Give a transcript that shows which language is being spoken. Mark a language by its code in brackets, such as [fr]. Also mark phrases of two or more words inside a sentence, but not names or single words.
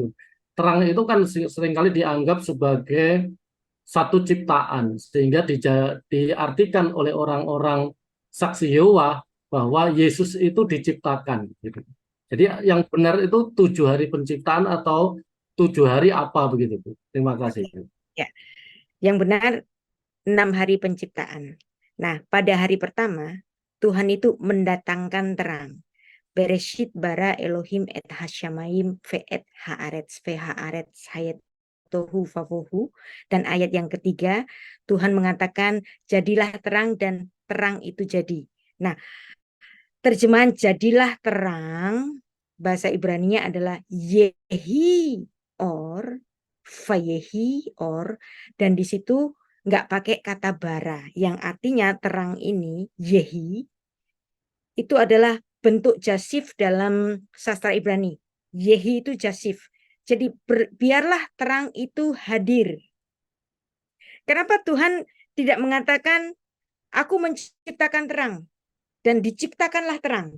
[id] Terang itu kan seringkali dianggap sebagai satu ciptaan sehingga diartikan oleh orang-orang saksi Yehova bahwa Yesus itu diciptakan gitu. Jadi yang benar itu 7 hari penciptaan atau 7 hari apa begitu Bu? Terima kasih. Ya. Yang benar 6 hari penciptaan. Nah, pada hari pertama Tuhan itu mendatangkan terang. [he] בראשית ברא אלהים את השמים ואת הארץ והארץ היתה תהו ובהו. [id] Dan ayat yang ketiga Tuhan mengatakan jadilah terang dan terang itu jadi. Nah, terjemahan jadilah terang bahasa Ibraninya adalah [he] יהי אור ויהי אור, [id] dan di situ nggak pakai kata bara yang artinya terang ini yehi itu adalah bentuk jasif dalam sastra Ibrani. Yehi itu jasif. Jadi biarlah terang itu hadir. Kenapa Tuhan tidak mengatakan aku menciptakan terang dan diciptakanlah terang?